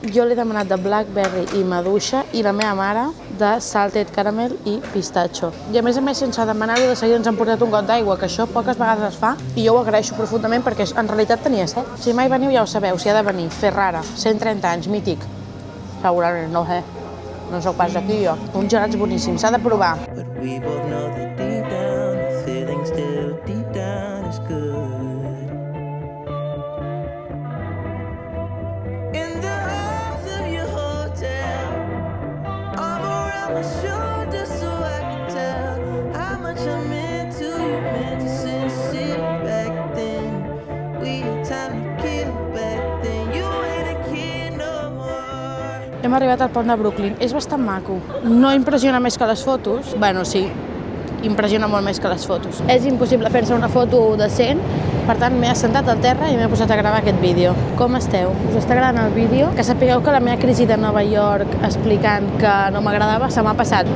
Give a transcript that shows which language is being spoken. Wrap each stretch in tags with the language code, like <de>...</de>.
<ca>Jo l'he demanat de blackberry i maduixa i la meva mare de</ca> <en>salted caramel</en> <ca>i pistatxo. I a més, sense demanar-ho, de seguida ens han portat un got d'aigua, que això poques vegades es fa, i jo ho agraeixo profundament perquè en realitat tenia set. Si mai veniu ja ho sabeu, s'hi ha de venir. Ferrara, 130 anys, mític. Segurament, no sé. No sóc pas d'aquí jo. Un gelats boníssim, s'ha de provar.</ca> <en>But we both know that deep down, the feeling still deep down is good. In the halls of your hotel, arm around my shoulder so I can tell how much I meant to you, meant to sit back then. We had time to kill back then. You ain't a kid no more.</en> <ca>Hem arribat al pont de Brooklyn. És bastant maco. No impressiona més que les fotos. Bueno, sí, impressiona molt més que les fotos. És impossible fer-se una foto decent, per tant m'he assentat al terra i m'he posat a gravar aquest vídeo. Com esteu? Us està agradant el vídeo? Que sapigueu que la meva crisi de Nova York explicant que no m'agradava se m'ha passat.</ca>